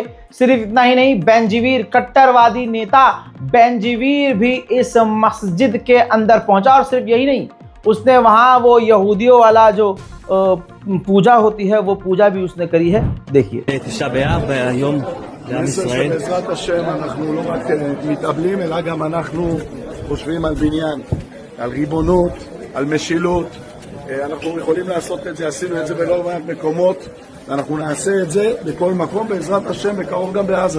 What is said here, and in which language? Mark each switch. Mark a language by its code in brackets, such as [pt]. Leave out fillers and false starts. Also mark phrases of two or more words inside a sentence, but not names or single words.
[hi] सिर्फ इतना ही नहीं, बेंजीवीर कट्टरवादी नेता बेंजीवीर भी इस मस्जिद के अंदर पहुंचा। और सिर्फ यही नहीं, उसने वहां वो यहूदियों वाला जो पूजा होती है वो पूजा भी उसने करी है। देखिए, [he] בעזרת השם אנחנו לא רק מתאבלים אלא גם אנחנו חושבים על בניין, על ריבונות, על משילות. אנחנו יכולים לעשות את זה, עשינו את זה בלא מעט מקומות, ואנחנו נעשה את זה בכל מקום בעזרת השם, בקרוב גם בעזה.